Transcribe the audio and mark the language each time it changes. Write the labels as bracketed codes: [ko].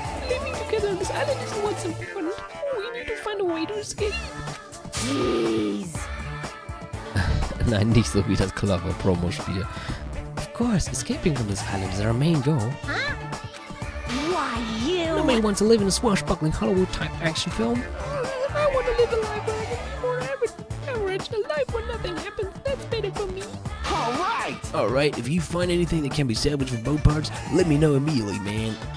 [en] Living together on this island isn't what's important. We need to find a way to escape. Jeez. [de] Nein, nicht so wie das Clover-Promo-Spiel. [en] Of course, escaping from this island is our main goal. Why, you? Nobody wants to live in a swashbuckling Hollywood-type action film. I want to live a life where I can be more average, a life where nothing happens. That's better for me. All right. Alright, if you find anything that can be salvaged from both parts, let me know immediately, man.